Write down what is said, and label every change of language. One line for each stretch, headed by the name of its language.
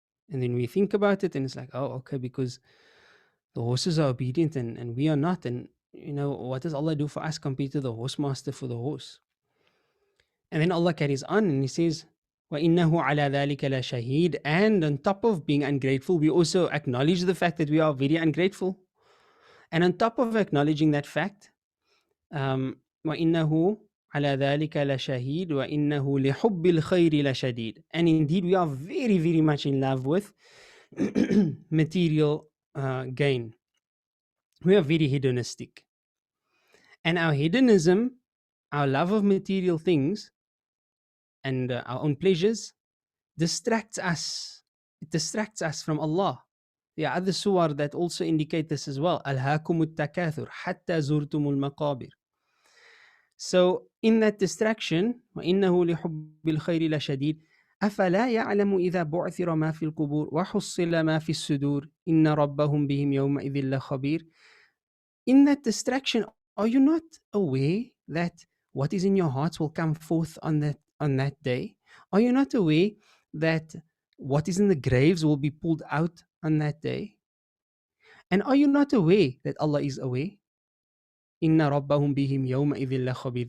English: And then we think about it and it's like, oh, okay, because the horses are obedient and we are not. And, you know, what does Allah do for us compared to the horse master for the horse? And then Allah carries on and He says,
Arabic: وَإِنَّهُ عَلَى ذَلِكَ لَشَهِيدٌ.
English: And on top of being ungrateful, we also acknowledge the fact that we are very ungrateful. And on top of acknowledging that fact,
Arabic: وَإِنَّهُ عَلَى ذَلِكَ لَشَهِيدٌ وَإِنَّهُ لِحُبِّ الْخَيْرِ لَشَدِيدٌ.
English: And indeed, we are very, very much in love with material gain. We are very hedonistic. And our hedonism, our love of material things and our own pleasures distracts us. It distracts us from Allah. There are other surah that also indicate this as well.
Arabic: أَلْهَاكُمُ التَّكَاثُرُ حَتَّى زُرْتُمُ الْمَقَابِرِ.
English: So in that distraction,
Arabic: وَإِنَّهُ لِحُبِّ الْخَيْرِ لَشَدِيدٌ أَفَلَا يَعْلَمُ إِذَا بُعْثِرَ مَا فِي الْقُبُورِ وَحُصِّلَ مَا فِي الصُّدُورِ إِنَّ رَبَّهُم بِهِمْ يَوْمَئِذٍ لَخَبِيرٌ.
English: In that distraction, are you not aware that what is in your hearts will come forth on that day? Are you not aware that what is in the graves will be pulled out on that day? And are you not aware that Allah is aware?
Arabic: Inna rabbahum bihim yawma idhil lakhabir.